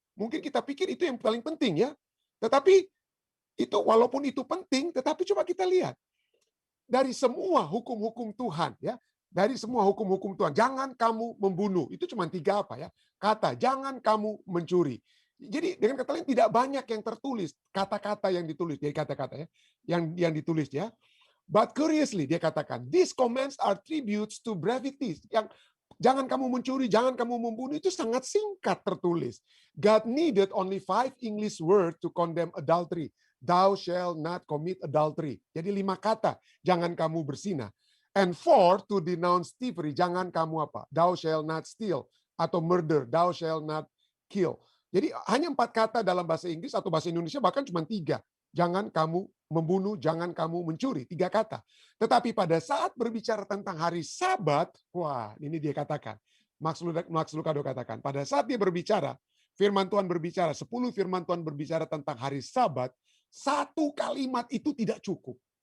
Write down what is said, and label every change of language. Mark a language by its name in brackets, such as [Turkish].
[Indonesian] Mungkin kita pikir itu yang paling penting ya. Tetapi itu walaupun itu penting, tetapi coba kita lihat dari semua hukum-hukum Tuhan ya, dari semua hukum-hukum Tuhan, jangan kamu membunuh. Itu cuma 3 kata, jangan kamu mencuri. Jadi dengan kata lain tidak banyak yang tertulis, kata-kata yang ditulis, jadi kata-kata ya, yang ditulis ya. [English] But curiously [Indonesian] dia katakan, [English] these commands are tributes to brevity. [Indonesian] Yang jangan kamu mencuri, jangan kamu membunuh, itu sangat singkat tertulis. [English] God needed only 5 English words to condemn adultery. Thou shall not commit adultery. [Indonesian] Jadi 5 kata, jangan kamu berzina. [English] And 4 to denounce thievery, [Indonesian] jangan kamu [English] Thou shall not steal. Atau murder, thou shall not kill. [Indonesian] Jadi hanya 4 kata dalam bahasa Inggris atau bahasa Indonesia, bahkan cuma 3. Jangan kamu membunuh, jangan kamu mencuri. 3 kata. Tetapi pada saat berbicara tentang hari Sabat, wah ini dia katakan. Max Lucado katakan, pada saat dia berbicara, firman Tuhan berbicara, 10 firman Tuhan berbicara tentang hari Sabat, 1 kalimat itu tidak cukup.